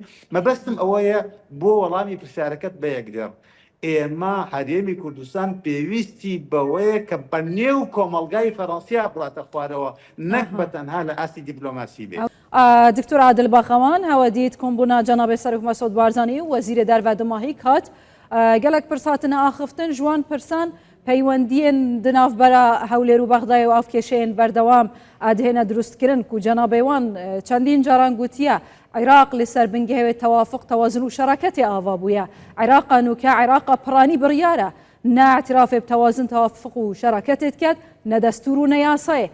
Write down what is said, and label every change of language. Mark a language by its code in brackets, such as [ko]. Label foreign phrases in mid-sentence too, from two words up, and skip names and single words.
[ckb] مەبەستم ئەوەیە بۆ وەڵامی پرسیارەکەت بە یەکدێڕ ئێمە هەرێمی کوردستان پێویستی بەوەیە کە بە نێو کۆمەلگای فەڕەنسیا بڵاتە خوارەوە، نەک بەتەنها لە ئاستی دیپلۆماسی بێت. [ku] دکتۆر عادل باخەوان هەوەدیت کۆمبوونا جەنابێ سەرۆک مەسعود بارزانی و وەزیرە دەرەوە دماهی کات gelek pirsatine axiftin ji wan pirsan peywendiyên di navbera Hewlêr û Bexdayê û avkêşeyên berdewam dihêne drûstkirin ku cenabê wan çendîn caran gotiye Iraq li ser bingehê tewafuk tewazun û şeraketê ava bûye. Iraqa nûke Iraqa piranî biryar e, ne etirafê bi tewazun tewafuk û şeraketê diket, ne destûr û ne yasayê.